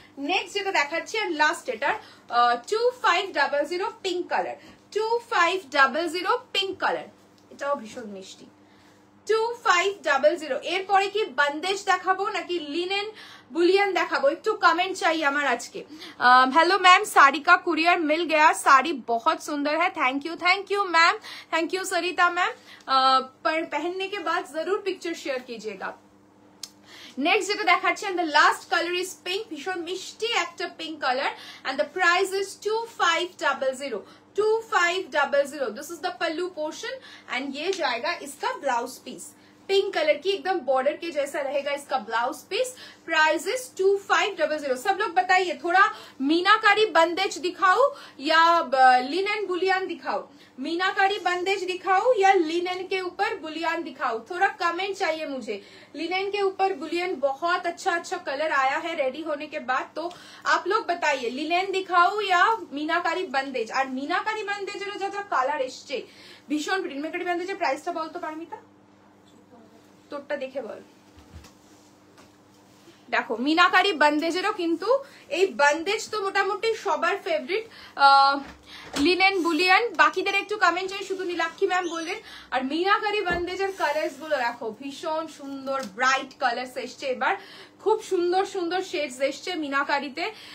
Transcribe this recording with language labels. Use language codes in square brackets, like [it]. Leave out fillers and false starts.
[bn] Next যেটা দেখাচ্ছি আর last, এটার 2500 পিঙ্ক কালার, 2500 পিঙ্ক কালার, এটাও ভীষণ মিষ্টি। 2500। এরপরে কি বন্দেজ দেখাবো নাকি লিনেন बुलियन দেখাবো, একটু কমেন্ট চাই আমার আজকে। [hi] हेलो मैम, साड़ी का कुरियर मिल गया, साड़ी बहुत सुंदर है। Thank you ma'am, thank you Sarita ma'am. पर पहनने के बाद जरूर पिक्चर शेयर कीजिएगा। [en] next [bn] যেটা দেখাচ্ছি [en] and the last color is pink, [bn] ভীষণ মিষ্টি একটা pink colour [en] and the price is 2500, 2500। This is the pallu portion and [hi] ये जाएगा इसका ब्लाउज पीस। पिंक कलर की एकदम बॉर्डर के जैसा रहेगा इसका ब्लाउज पीस। [en] Price is 2500। [hi] सब लोग बताइए, थोड़ा मीनाकारी बंदेज दिखाऊं या लिनन बुलियन दिखाऊं? मीनाकारी बंदेज दिखाऊं या लिनन के ऊपर बुलियन दिखाऊं? थोड़ा कमेंट चाहिए मुझे। लिनन के ऊपर बुलियन बहुत अच्छा कलर आया है रेडी होने के बाद, तो आप लोग बताइए लिनन दिखाऊं या मीनाकारी बंदेज। [bn] और मीनाकारी बंदेजेर जो कालार एसছে ভীষণ। मीनाकारी बंदेजेर प्राइसটা বলতো পারমিতা? তোরটা দেখে বল। দেখো মিনাকারি বন্দেজেরও কিন্তু এই বন্দেজ তো মোটামুটি সবার ফেভারিট, লিনেন বুলিয়ান। বাকিদের একটু কমেন্ট চাই, শুধু নীলাক্ষী ম্যাম বললেন। আর মিনাকারি বন্দেজের কালার্স গুলো দেখো, ভীষণ সুন্দর ব্রাইট কালার্স এসছে এবার, খুব সুন্দর সুন্দর শেডস এসছে মিনাকারিতে।